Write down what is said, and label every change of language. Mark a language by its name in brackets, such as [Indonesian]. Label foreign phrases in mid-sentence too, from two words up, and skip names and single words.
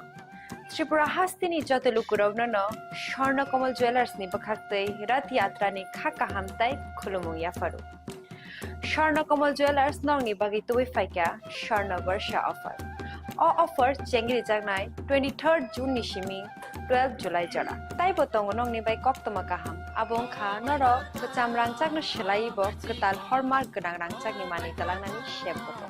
[Kok Borok] Tripura hastini joto lukurogno no Sharna Komal Jewelers ni bakhaktei Rath Yatra ni khaka hamtai khulumung yafaru. Sharna Komal Jewelers nong ni bagi tuwi faika Sharna Varsha offer. [English] All offer [Kok Borok] chengri jagnai 23rd June ni shimi 12 July jara. Tai botong nong ni bai kok toma kaham. Abong kha noro kecam rangcak no shelai bo ketal hormar gedang rangcak ni mani talang nani shep botong.